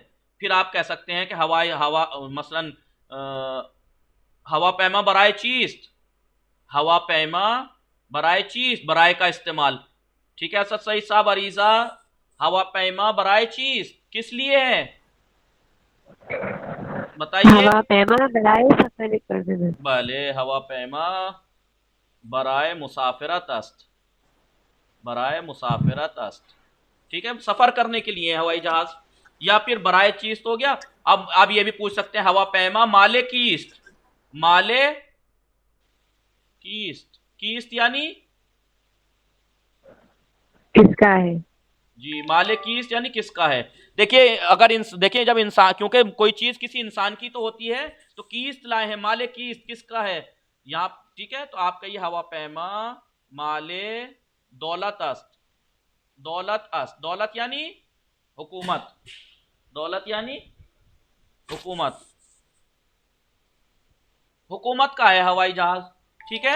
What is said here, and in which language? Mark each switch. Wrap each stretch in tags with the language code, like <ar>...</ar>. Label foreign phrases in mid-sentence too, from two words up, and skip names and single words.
<hi>फिर आप कह सकते हैं कि हवाई हवा मसलन</hi> <fa>هواپیما برای چیز، هواپیما برای چیز,</fa> <hi>बराए का इस्तेमाल, ठीक है असद सही साहब अरीजा,</hi> <fa>هواپیما برای چیز</fa> <hi>किस लिए है बताइए।</hi> <fa>هواپیما برای سفر</fa> <hi>कर देना,</hi> <fa>بله هواپیما برای مسافرت است، برای مسافرت است,</fa> <hi>ठीक है, सफर करने के लिए हवाई जहाज। या फिर</hi> <fa>برای چیز</fa> <hi>तो हो गया। अब आप ये भी पूछ सकते हैं</hi> <fa>هواپیما مال کیست، مال کیست، کیست</fa> <hi>यानी किसका है, जी</hi> <fa>مال کیست</fa> <hi>यानी किसका है। देखिए अगर देखिए जब इंसान, क्योंकि कोई चीज किसी इंसान की तो होती है, तो कीस्त लाए हैं,</hi> <fa>مال کیست</fa> <hi>किसका है यहाँ, ठीक है। तो आप कहिए</hi> <fa>هواپیما مال دولت است، دولت است,</fa> <hi>दौलत यानी हुकूमत, दौलत यानी हुकूमत, हुकूमत का है हवाई जहाज, ठीक है।</hi>